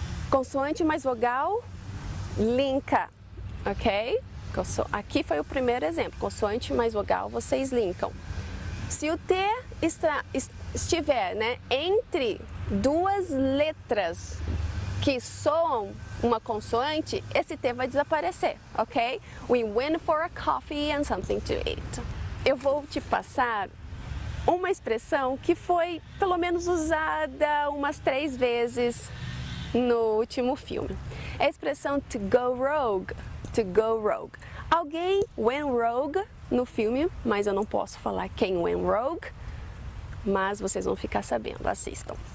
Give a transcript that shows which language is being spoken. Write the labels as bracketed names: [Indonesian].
[Portuguese] Consoante mais vogal, linka, ok? Aqui foi o primeiro exemplo, consoante mais vogal, vocês linkam. Se o T estiver, né, entre duas letras que soam uma consoante, esse T vai desaparecer, ok? [English] We went for a coffee and something to eat. [Portuguese] Eu vou te passar uma expressão que foi pelo menos usada umas 3 vezes no último filme. É a expressão to go rogue, to go rogue. Alguém went rogue no filme, mas eu não posso falar quem went rogue, mas vocês vão ficar sabendo, assistam.